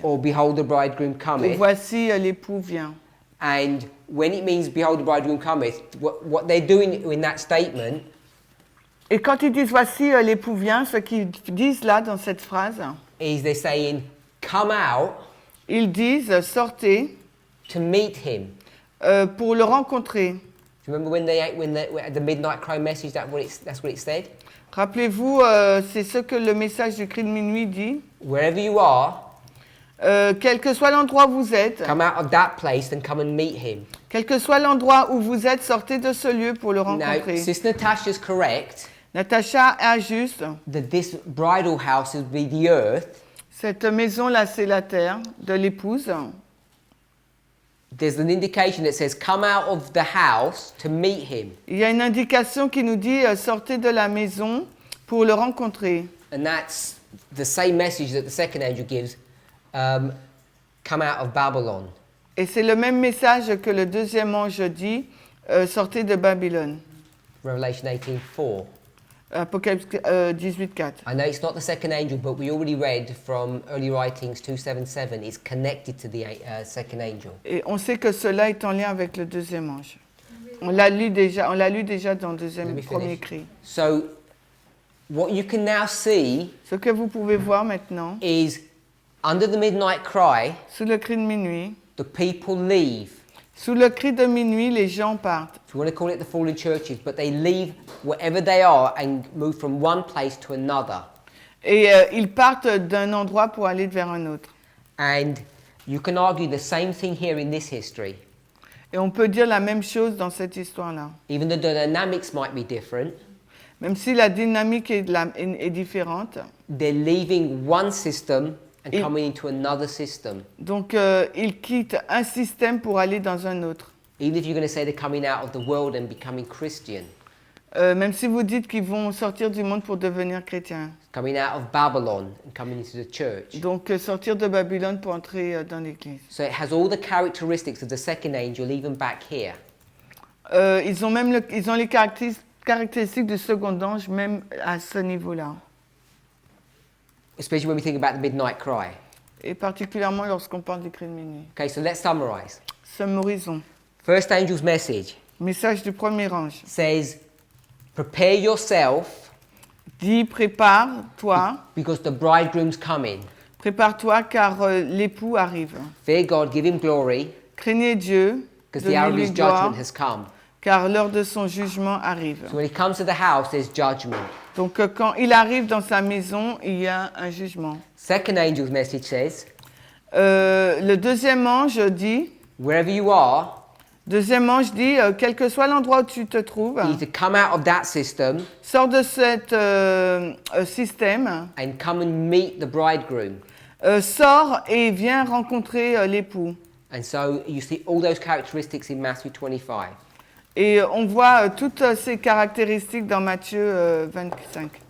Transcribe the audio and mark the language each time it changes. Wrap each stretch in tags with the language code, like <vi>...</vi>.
<en>Or behold the bridegroom</en> <fr>Et</fr> <en>cometh.</en> <fr>voici l'époux vient.</fr> <en>And when it means behold the bridegroom cometh, what they're doing in that statement</en> <fr>Et quand ils disent voici l'époux vient, ce qu'ils disent là dans cette phrase,</fr> <en>is they're saying, come out</en> <fr>ils disent sortez</fr> <en>to meet him.</en> <fr>pour le rencontrer.</fr> <en>Do you remember when the midnight cry message, that's what it said?</en> <fr>Rappelez-vous, c'est ce que le message du cri de minuit dit.</fr> <en>Wherever you are,</en> <fr>Quel que soit l'endroit où vous êtes,</fr> <en>come out of that place and come and meet him.</en> <fr>quel que soit l'endroit où vous êtes, sortez de ce lieu pour le</fr> <en>Now,</en> <fr>rencontrer.</fr> <en>Sister Natasha's correct</en> <fr>Natacha est juste.</fr> <en>that this bridal house will be the earth.</en> <fr>Cette maison-là, c'est la terre de l'épouse.</fr> <en>There's an indication that says, come out of the house to meet him.</en> <fr>Il y a une indication qui nous dit sortez de la maison pour le rencontrer.</fr> <en>And that's the same message that the second angel gives, come out of Babylon.</en> <fr>Et c'est le même message que le deuxième ange dit sortez de Babylone.</fr> <en>Revelation 18:4.</en> <fr>Apocalypse 18:4.</fr> <en>I know it's not the second angel, but we already read from early writings 277 is connected to the second angel.</en> <fr>Et on sait que cela est en lien avec le deuxième ange. On l'a lu déjà dans le premier cri.</fr> <en>So, what you can now see</en> <fr>Ce que vous pouvez voir maintenant,</fr> <en>is under the midnight cry,</en> <fr>sous le cri de minuit,</fr> <en>the people leave.</en> <fr>sous le cri de minuit, les gens partent.</fr> <en>If you want to call it the fallen churches, but they leave wherever they are and move from one place to another.</en> <fr>Et ils partent d'un endroit pour aller vers un autre.</fr> <en>And you can argue the same thing here in this history.</en> <fr>Et on peut dire la même chose dans cette histoire-là.</fr> <en>Even though the dynamics might be different,</en> <fr>Même si la dynamique est différente.</fr> <en>they're leaving one system and coming into another system.</en> <fr>Donc, ils quittent un système pour aller dans un autre.</fr> <en>Even if you're going to say they're coming out of the world and becoming Christian.</en> <fr>Même si vous dites qu'ils vont sortir du monde pour devenir chrétiens.</fr> <en>Coming out of Babylon and coming into the church.</en> <fr>Donc sortir de Babylone pour entrer dans l'église.</fr> <en>So it has all the characteristics of the second angel even back here.</en> <fr>Ils ont les caractéristiques du second ange même à ce niveau-là.</fr> <en>Especially when we think about the midnight cry.</en> <fr>Et particulièrement lorsqu'on parle du cri de minuit.</fr> <en>Okay, so let's summarize.</en> <fr>Summarisons.</fr> <en>First angel's message.</en> <fr>Message du premier ange.</fr> <en>Says, prepare yourself.</en> <fr>Dit, prépare-toi.</fr> <en>Because the bridegroom's coming.</en> <fr>Prépare-toi car l'époux arrive.</fr> <en>Fear God, give him glory.</en> <fr>Craignez Dieu.</fr> <en>Because the hour of his judgment has come.</en> <fr>Car l'heure de son jugement arrive.</fr> <en>So when he comes to the house, there's judgment.</en> <fr>Donc quand il arrive dans sa maison, il y a un jugement.</fr> <en>Second angel's message says.</en> <fr>Le deuxième ange dit.</fr> <en>Wherever you are.</en> <fr>Deuxième ange dit, quel que soit l'endroit où tu te trouves,</fr> <en>you need to come out of that system.</en> <fr>Sors de cet système.</fr> <en>And come and meet the bridegroom.</en> <fr>Sors et viens rencontrer l'époux.</fr> <en>And so you see all those characteristics in Matthew 25.</en> <fr>Et on voit toutes ces caractéristiques dans Matthieu 25.</fr>